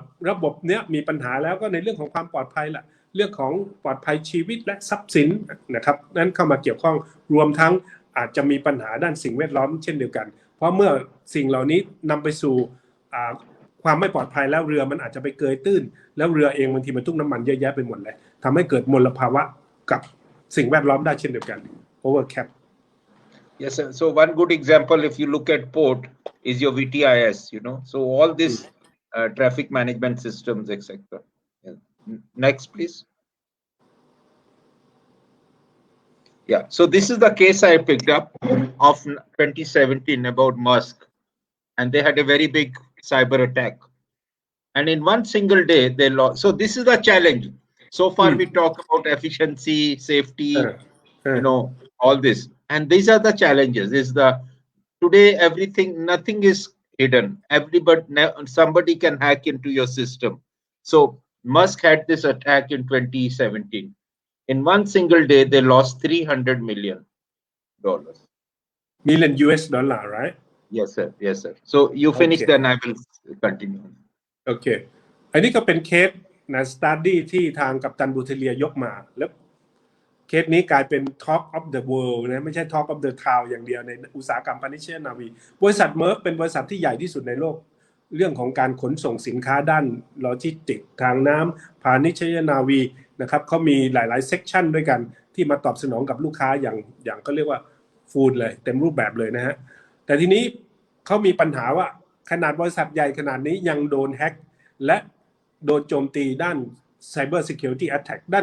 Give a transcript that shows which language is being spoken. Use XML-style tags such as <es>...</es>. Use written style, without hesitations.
<th>ระบบเนี้ยมีปัญหาแล้วก็ในเรื่องของความปลอดภัยล่ะเรื่องของปลอดภัยชีวิตและทรัพย์สินนะครับนั้นเข้ามาเกี่ยวข้องรวมทั้งอาจจะมีปัญหาด้านสิ่งแวดล้อมเช่นเดียวกันเพราะเมื่อสิ่งเหล่านี้นำไปสู่ความไม่ปลอดภัยแล้วเรือมันอาจจะไปเกยตื้นแล้วเรือเองบางทีมันทุ่งน้ำมันเยอะแยะไปหมดเลยทำให้เกิดมลภาวะกับสิ่งแวดล้อมได้เช่นเดียวกัน</th> <en>overcap Yes, sir. So one good example, if you look at port, is your VTIS. So all this traffic management systems, etc. Yeah. Next, please. Yeah. So this is the case I picked up of 2017 about Musk, and they had a very big cyber attack. And in one single day, they lost. So this is the challenge. So far, we talk about efficiency, safety, all this. And these are the challenges. Today, nothing is hidden. Somebody can hack into your system. So Musk had this attack in 2017. In one single day, they lost $300 million. Million US dollar, right? Yes, sir. Yes, sir. So you finish, then I will continue.</en> <th>โอเคอันนี้ก็เป็นเคสนะ study ที่ทางกัปตันบูเทเลียยกมาแล้วเคสนี้กลายเป็น</th> <en>Talk of the World</en> <th>นะไม่ใช่</th> <en>Talk of the Town</en> <th>อย่างเดียวในอุตสาหกรรมพาณิชยนาวีบริษัทเมอร์กเป็นบริษัทที่ใหญ่ที่สุดในโลก เรื่องของการขนส่งสินค้าด้านโลจิสติกทางน้ำพาณิชยนาวีนะครับเขามีหลายๆเซกชันด้วยกันที่มาตอบสนองกับลูกค้าอย่างก็เรียกว่าฟูดเลยเต็มรูปแบบเลยนะฮะแต่ทีนี้เขามีปัญหาว่าขนาดบริษัทใหญ่ขนาดนี้ยังโดนแฮ็กและโดนโจมตีด้าน Cyber Security Attack</th>